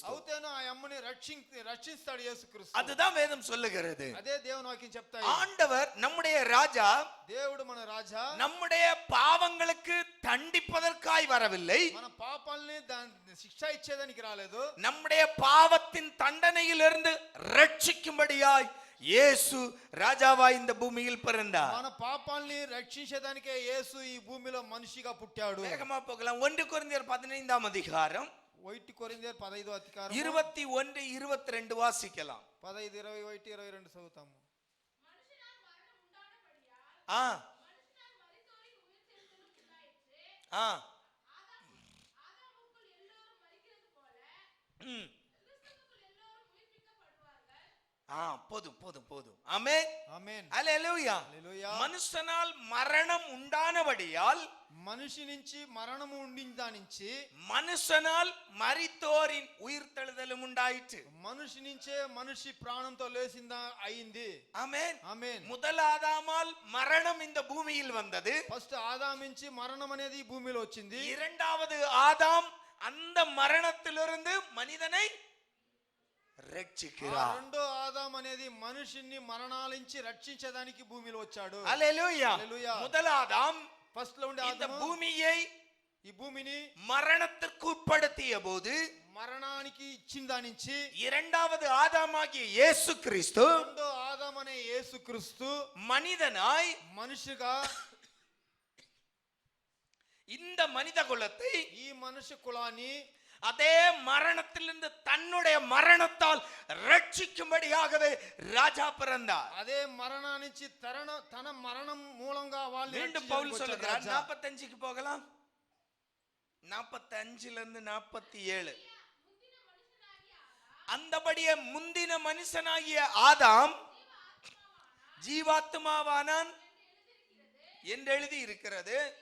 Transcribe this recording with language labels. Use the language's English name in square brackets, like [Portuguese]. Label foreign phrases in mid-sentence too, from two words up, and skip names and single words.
[Telugu] అవుతేనో ఆ అమ్మని రక్షిస్తాడు యేసుక్రీస్తు. [Tamil] அதுதான் வேதம் சொல்லுகிறது. [Telugu] అదే దేవుని వాక్యం చెప్తాయి. [Tamil] ஆண்டவர் நம்முடைய ராஜா [Telugu] దేవుడు మన రాజా [Tamil] நம்முடைய பாவங்களுக்கு தண்டிப்பதற்காய் வரவில்லை, [Telugu] మన పాపాలని శిక్ష ఇచ్చేదానికి రాలేదు. [Tamil] நம்முடைய பாவத்தின் தண்டனையிலிருந்து ரட்சிக்கும்படியாய் இயேசு ராஜாவாய் இந்த பூமியில் பிறந்தார். [Telugu] మన పాపాలని రక్షించేదానికే యేసు ఈ భూమిలో మనిషిగా పుట్టాడు. [Tamil] வேகமா போகலாம். 1 கொரிந்தியர் 15 அதிகாரம் [Telugu] 1 కొరింథీయులు 15వ అధికారం [Tamil] 21, 22 வாசிக்கலாம். [Telugu] 15, 21, 22 చదువుతాము. [Tamil] ஆ ஆ ம் போதும் போதும் போதும். ஆமென். [Telugu] ఆమేన్. [Tamil] அல்லேலூயா. [Telugu] హల్లెలూయా. [Tamil] மனுஷனால் மரணம் உண்டானபடியால், [Telugu] మనిషి నుంచి మరణము ఉండిందా నుంచి [Tamil] மனுஷனால் மரித்தோரின் உயிர்த்தெழுதலும் உண்டாயிற்று. [Telugu] మనిషి నుంచే మనిషి ప్రాణంతో లేచిందా అయింది. [Tamil] ஆமென். [Telugu] ఆమేన్. [Tamil] முதல் ஆதாமால் மரணம் இந்த பூமியில் வந்தது. [Telugu] ఫస్ట్ ఆదాము నుంచి మరణం అనేది ఈ భూమిలో వచ్చింది. [Tamil] இரண்டாவது ஆதாம் அந்த மரணத்திலிருந்து மனிதனை రక్షిக்கிறார். [Telugu] రెండో ఆదాం అనేది మనిషిని మరణాల నుంచి రక్షించడానికి భూమిలో వచ్చాడు. హల్లెలూయా. హల్లెలూయా. [Tamil] முதல் ஆதாம் [Telugu] ఫస్ట్ లో ఉండే [Tamil] இந்த [Telugu] ఆదాము [Tamil] பூமியை [Telugu] ఈ భూమిని [Tamil] மரணத்திற்கு உட்படுத்திய போது, [Telugu] మరణానికి ఇచ్చిన దాని నుంచి [Tamil] இரண்டாவது ஆதாமாகிய இயேசு கிறிஸ்து [Telugu] రెండో ఆదాం అనే యేసుక్రీస్తు [Tamil] மனிதனாய் [Telugu] మనిషిగా [Tamil] இந்த மனித குலத்தை [Telugu] ఈ మనుష్య కులాన్ని [Tamil] அதே மரணத்திலிருந்து தன்னுடைய மரணத்தால் ரட்சிக்கும்படியாகவே ராஜா பிறந்தார். [Telugu] అదే మరణా నుంచి తన మరణం మూలంగా వాళ్ళు [Tamil] மீண்டும் பவுல் சொல்லுகிறார். 45க்கு போகலாம். 45ல இருந்து 47. அந்தபடியே முந்தின மனுஷனாகிய ஆதாம் ஜீவாத்மாவானான் என்று எழுதி இருக்கிறது.